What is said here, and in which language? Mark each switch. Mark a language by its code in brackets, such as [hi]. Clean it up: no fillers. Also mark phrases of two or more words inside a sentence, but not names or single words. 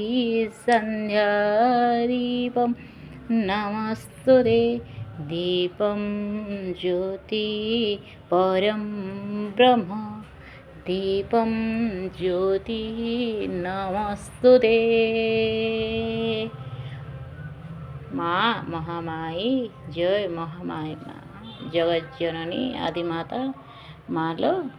[sa] संध्यादीपं नमस्तुते दीपं ज्योति परं ब्रह्म दीपं ज्योति नमस्तुते [hi] माँ महामाई जय महामाई माँ जगत जननी आदिमाता माँ लो